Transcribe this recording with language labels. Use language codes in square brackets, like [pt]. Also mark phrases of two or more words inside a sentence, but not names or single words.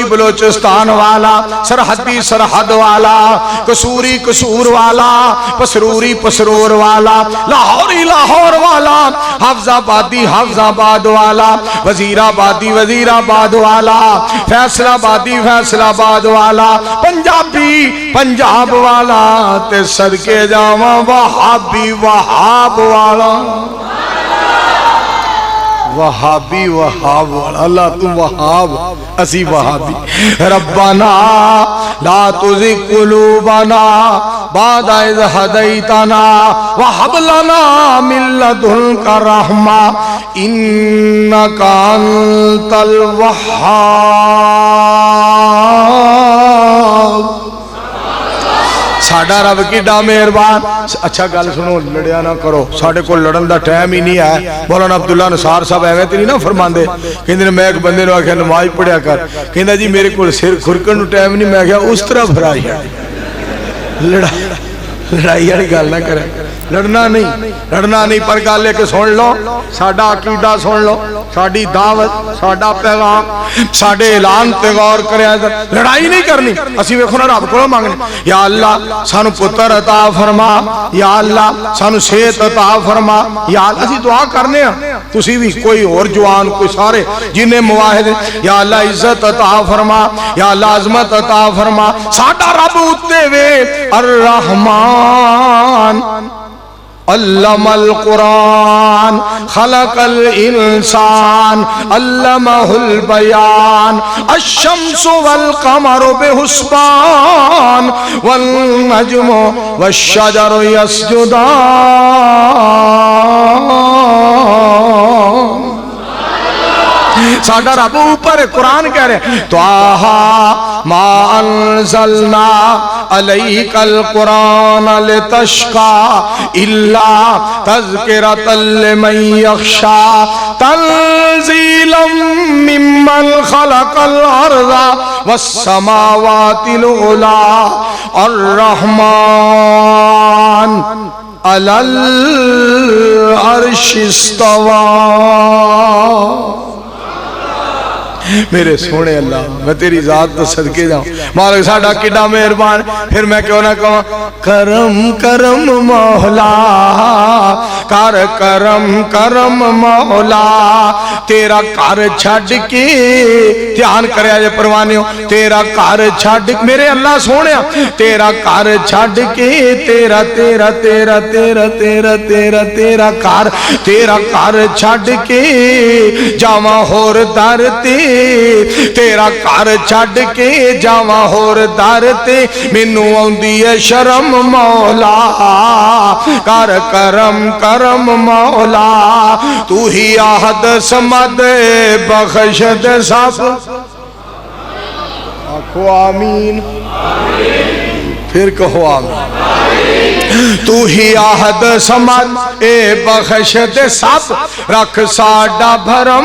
[pa] بلوچستان والا سرحدی سرحد والا قصوری قصور والا پسروری پسرور والا لاہوری لاہور والا حفظ آبادی حفظ آباد والا وزیر آبادی وزیر آباد والا فیصل آبادی فیصل آباد والا پنجابی پنجاب والا تے صدقے جاواں وہابی وہاب والا وہابی وہاب والا اللہ تو وہاب اسی وہابی [ar] ربنا لا تزغ قلوبنا بعد اذ ہدیتنا وہب لنا من لدنک رحمہ انک انت الوہاب [pa] ساڈا رب کیڈا مہربان اچھا گل سنو لڑیا نہ کرو ساڈے کول لڑن دا ٹائم ہی نہیں ہے مولانا عبداللہ نثار صاحب ایویں تے نہیں نہ فرماندے کہندے میں ایک بندے نو آکھیا نماز پڑھیا کر کہندا جی میرے کول سر کھرکن نو ٹائم نہیں میں کہیا اس طرح بھرائی لڑائی والی گل نہ کرے لڑنا نہیں پر گل ہے کہ سن لو ساڈا عقیدہ سن لو ساڈی دعوت ساڈا پیغام ساڈے اعلان تے غور کریا لڑائی نہیں کرنی اسی ویکھو نا رب کولوں منگنے یا اللہ سانو پتر عطا فرما یا اللہ سانو صحت عطا فرما یا اللہ اسی دعا کرنے ہیں تسی بھی کوئی اور جوان کوئی سارے جنہیں مواحد یا اللہ عزت عطا فرما یا اللہ عظمت عطا فرما ساڈا رب اتے وے [ar] الرحمن علم القرآن خلق الانسان علمہ البیان الشمس والقمر بحسبان والنجم والشجر یسجدان [pa] ساڈا رب اوپر قرآن کہہ رہے [ar] طٰہٰ ما انزلنا علیک القرآن لتشقى الا تذکرۃ لمن یخشی تنزیلا ممن خلق الارض والسماوات العلی الرحمن علی العرش استوى [pa] میرے سونے اللہ میں تیری ذات تو صدقے جاؤں مالک ساڈا کڈا مہربان پھر میں کیوں نہ کہوں کرم کرم مولا کر کرم کرم مولا تیرا گھر چھڈ کے دھیان کریا جے پروانیوں تیرا گھر چھڈ میرے اللہ سونیا تیرا گھر چھڈ کے تیرا تیرا تیرا تیرا تیرا تیرا تیرا گھر چھڈ کے جاواں ہور در تے تیرا گھر چھڈ کے جاواں ہور در تے مینوں آوندی ہے شرم مولا کر کرم کرم مولا تو ہی احد صمد بخش دے سب آکھو آمین پھر کہو آمین تو ہی احد صمد اے بخش دے سب رکھ ساڈا بھرم